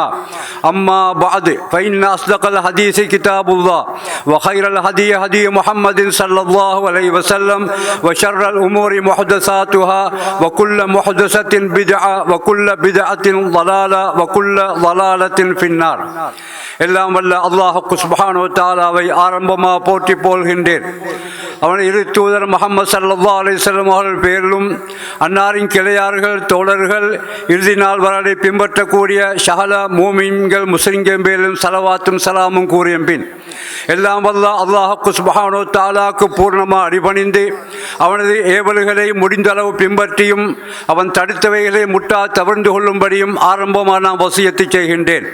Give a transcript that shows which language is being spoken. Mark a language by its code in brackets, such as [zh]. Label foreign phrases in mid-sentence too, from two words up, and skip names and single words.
[ar] أما بعد فإن أصدق الحديث كتاب الله وخير الهدي هدي محمد صلى الله عليه وسلم وشر الأمور محدثاتها وكل محدثة بدعة وكل بدعة ضلالة وكل ضلالة في النار. [ta] எல்லாம் வல்ல அல்லாஹ் [ar] سبحانه وتعالى [ta] ஆரம்பமாக போற்றி போல்கின்றேன். அவன் இரு தூதர் முஹம்மது [ar] صلى الله عليه وسلم [ta] அவர்கள் பேரிலும் அன்னாரின் கிளையார்கள் தோழர்கள் இறுதி நாள் வரை பின்பற்றக்கூடிய சகல மூமின்கள் முஸ்லிம்கள் பேரிலும் ஸலவாத்தும் சலாமும் கூறிய பின் எல்லாம் வல்ல அல்லாஹ் [ar] سبحانه وتعالى [ta] பூர்ணமாக அடிபணிந்து அவனது ஏவல்களை முடிந்தளவு பின்பற்றியும் அவன் தடுத்தவைகளை முட்டா தவிர்ந்து கொள்ளும்படியும் ஆரம்பமாக நான் வசியத்து செய்கின்றேன்.